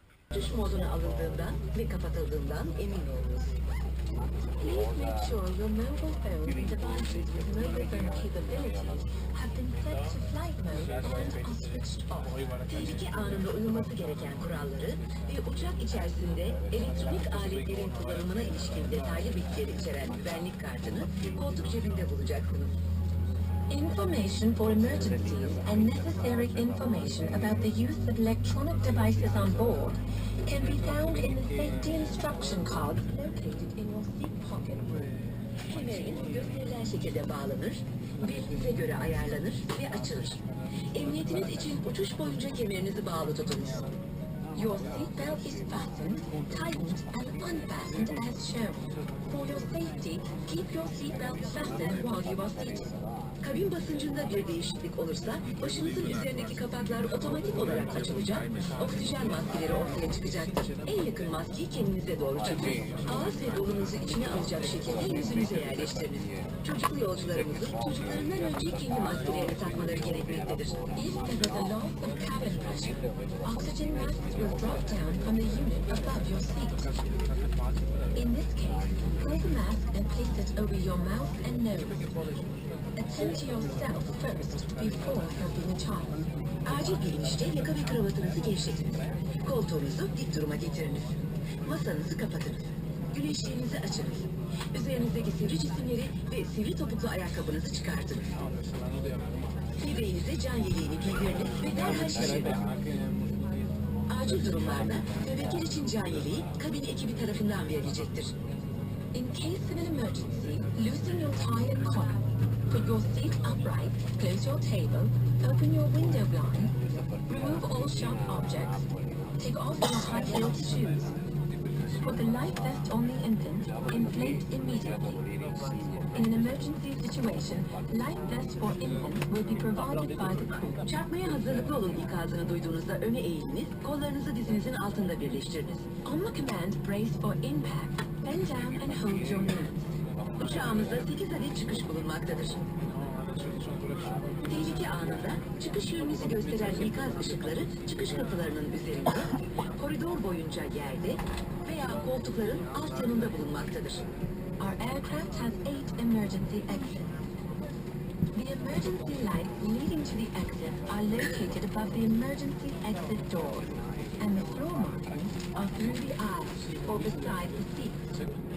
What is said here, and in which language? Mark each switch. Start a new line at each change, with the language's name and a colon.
Turkish: Uçuş moduna alındığından ve kapatıldığından emin olunuz.
English: Please make sure your mobile phone devices with mobile phone capabilities have been set to flight mode and are switched off.
Turkish: Tehlike anında uyulması gereken kuralları ve uçak içerisinde elektronik aletlerin kullanımına ilişkin detaylı bilgileri içeren güvenlik kartını koltuk cebinde bulacaksınız.
English: Information for emergencies and necessary information about the use of electronic devices on board can be found in the safety instruction card located in your seat pocket.
Turkish: Kemeriniz gösterilen şekilde bağlanır, belinize göre ayarlanır ve açılır. Emniyetiniz için uçuş boyunca kemerinizi bağlı tutunuz.
English: Your seatbelt is fastened, tightened and unfastened as shown. For your safety, keep your seatbelt fastened while you are seated.
Turkish: Kabin basıncında bir değişiklik olursa başınızın üzerindeki kapaklar otomatik olarak açılacak, oksijen maskeleri ortaya çıkacaktır. En yakın maskeyi kendinize doğru çekin. Ağız ve burnunuzu içine alacak şekilde yüzünüze yerleştiriniz. Çocuklu yolcularımızın çocuklarından önce kendi maskelerini takmaları gerekmektedir.
English: If there is a loss of cabin pressure, oxygen masks will drop down from the unit above your seat. In this case, pull the mask and place it over your mouth and nose. Attend to yourself first before helping a child.
Turkish: Acil bir inişte yaka ve kravatınızı gevşetiniz. Koltuğunuzu dik duruma getiriniz. Masanızı kapatınız. Güneşliğinizi açınız. Üzerinizdeki sivri cisimleri ve sivri topuklu ayakkabınızı çıkartınız. Bebeğinize can yeleğini giydiriniz ve derhal şişiriniz. Acil durumlarda bebekler için can yeleği kabin ekibi tarafından verilecektir.
English: In case of an emergency, loosen your tie and collar. Put your seat upright, close your table, open your window blind, remove all sharp objects, take off your high-heeled shoes. Put the life vest on the infant, inflate immediately. In an emergency situation, life vests for infants will be provided by the crew.
Turkish: Çarpmaya hazırlıklı olun ikazını duyduğunuzda öne eğiliniz, kollarınızı dizinizin altında birleştiriniz.
English: On the command, brace for impact, bend down and hold your knees.
Turkish: Uçağımızda 8 adet çıkış bulunmaktadır. Tehlike anında çıkış yönünüzü gösteren ikaz ışıkları çıkış kapılarının üzerinde, koridor boyunca yerde veya koltukların alt yanında bulunmaktadır.
English: Our aircraft has 8 emergency exits. The emergency lights leading to the exit are located above the emergency exit doors, and the floor markings are through the aisles or beside the seats.